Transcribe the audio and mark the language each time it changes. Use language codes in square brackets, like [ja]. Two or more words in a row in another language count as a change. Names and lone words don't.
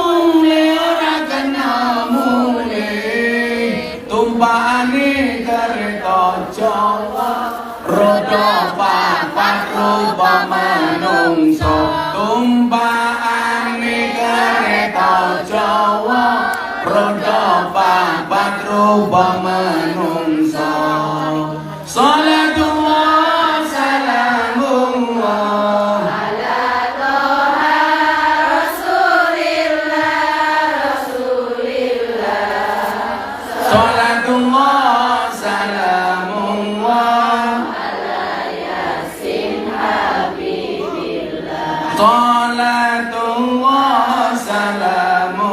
[jv] mule tumpakane kereta Jawa roda papat rupa manungsa tumpakane kereta Jawa roda papat rupa manungsa [ar] صلاة الله سلام الله على طه رسول الله صلاة الله سلام الله صلاة الله سلام